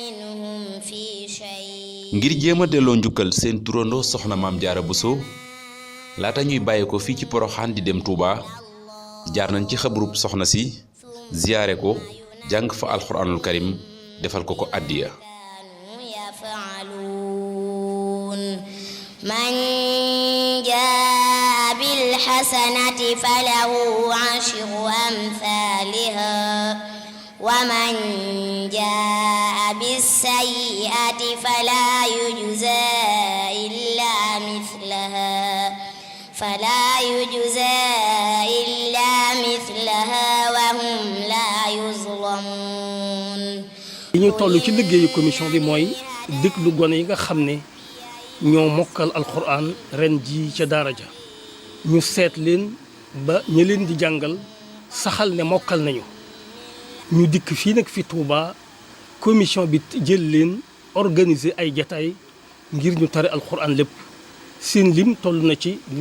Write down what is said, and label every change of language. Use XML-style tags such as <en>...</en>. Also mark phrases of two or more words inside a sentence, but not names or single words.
<wo>ngir jéem a delloo njukkal seen turandoo soxna Maam Jaara Buso laata ñuy bàyyi ko fii ci Poroxaan di dem Touba jaar nañ ci xabrub soxna si ziyaare ko jàng fa</wo> <ar>القرآن الكريم</ar> <wo>defal ko ko addiya.</wo> <ar>من جاء بال بالحسنة فله عشر أمثالها ومن جاء بالسيئة فلا يجزى إلا مثلها وهم لا يظلمون.</ar> <wo>li ñu toll ci liggéeyu commission bi mooy déglu gone yi nga xam ne ñoo mokkal alxuraan ren ji ca daara ja ñu seet leen ba ñi leen di jàngal saxal ne mokkal nañu ñu dikk fii nag fi Touba commission bi jël leen organiser ay jataay ngir ñu tari alxuraan lépp seen lim toll na ci</wo>